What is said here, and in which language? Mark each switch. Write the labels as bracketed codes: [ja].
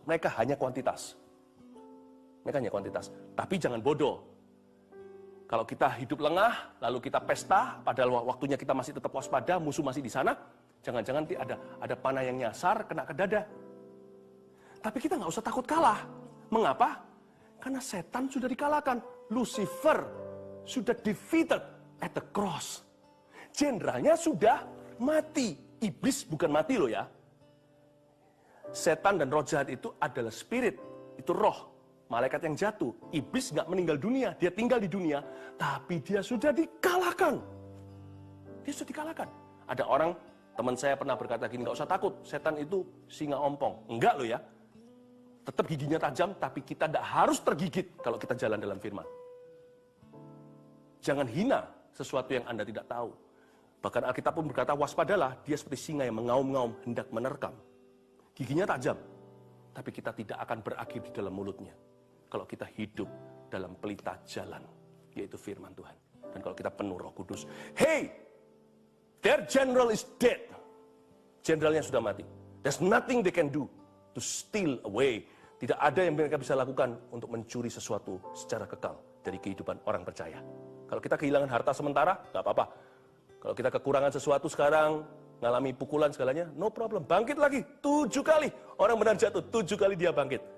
[id] Mereka hanya kuantitas. Mereka hanya kuantitas. Tapi jangan bodoh. Kalau kita hidup lengah, lalu kita pesta, padahal waktunya kita masih tetap waspada, musuh masih di sana, jangan-jangan nanti ada panah yang nyasar, kena ke dada. Tapi kita nggak usah takut kalah. Mengapa? Karena setan sudah dikalahkan. Lucifer sudah [en] defeated at the cross. [id] Jenderalnya sudah mati. Iblis bukan mati loh ya. Setan dan roh jahat itu adalah spirit. Itu roh. Malaikat yang jatuh. Iblis nggak meninggal dunia. Dia tinggal di dunia. Tapi dia sudah dikalahkan. Dia sudah dikalahkan. Ada orang, teman saya pernah berkata gini, nggak usah takut. Setan itu singa ompong. Enggak loh ya. Tetap giginya tajam, tapi kita tidak harus tergigit kalau kita jalan dalam firman. Jangan hina sesuatu yang Anda tidak tahu. Bahkan Alkitab pun berkata, waspadalah, dia seperti singa yang mengaum-ngaum, hendak menerkam. Giginya tajam, tapi kita tidak akan berakhir di dalam mulutnya. Kalau kita hidup dalam pelita jalan, yaitu firman Tuhan. Dan kalau kita penuh Roh Kudus, [en] hey, their general is dead. [id] Jenderalnya sudah mati. [en] There's nothing they can do to steal away. [id] Tidak ada yang mereka bisa lakukan untuk mencuri sesuatu secara kekal dari kehidupan orang percaya. Kalau kita kehilangan harta sementara, nggak apa-apa. Kalau kita kekurangan sesuatu sekarang, ngalami pukulan segalanya, [en] no problem. [id] Bangkit lagi, 7 kali. Orang benar jatuh, 7 kali dia bangkit.